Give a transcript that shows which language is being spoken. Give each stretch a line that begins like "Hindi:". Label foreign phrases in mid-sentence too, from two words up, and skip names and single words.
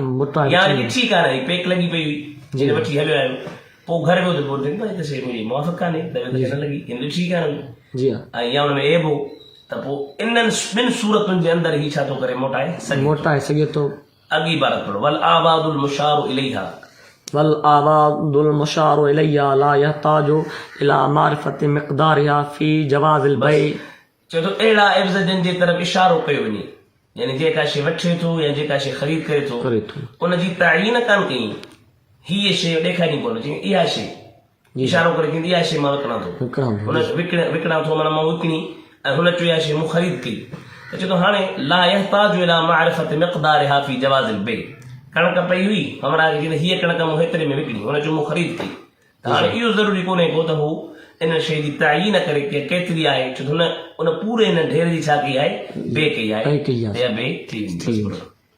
Sindhi: मोटाए या वठणी ॾिठी कान हुई पेक लॻी पई हुई जिन वठी हलियो आहियो पोइ घर वियो त पोइ हिन त शइ मुंहिंजी मुआफ़ कान्हे त न लॻी हिन ॾिठी कान हुई जी हाँ ऐं या हुन में एब हो त पोइ इन्हनि ॿिनि सूरतुनि जे अंदरि ई छा थो करे मोटाए सघे मोटाए सघे थो अॻी इबारत पढ़ो
Arabic: والأعواض المشار إليها والأعواض المشار إليها لا يحتاج إلى معرفة مقدارها في جواز البيع
Sindhi: चए थो अहिड़ा एब्ज़ जिन जे तरफ़ इशारो कयो वञे यानी जेका शइ वठे थो या जेका शइ ख़रीद करे थो करे थो उनजी तायीन कान कई हीअ शइ ॾेखारी कोन चई इहा शइ इशारो करे चईंदी इहा शइ मां विकिणां थो विकिणां थो। हुन विकिणां थो माना मां विकिणी ऐं हुन चयो इहा शइ मूं ख़रीद कई त चए थो हाणे
Arabic: لا يحتاج إلى معرفة مقدارها في جواز البيع
Sindhi: कणक पई हुई हमरा हीअ कणक मूं हेतिरे में विकिणी हुन चयो मूं ख़रीद कई त हाणे इहो ज़रूरी कोन्हे को त हू इन शइ जी तायीन करे की केतिरी आहे छो त हुन पूरे हिन ढेर जी छा कई आहे बे कई आहे कई आहे। या बे थी वेंदी।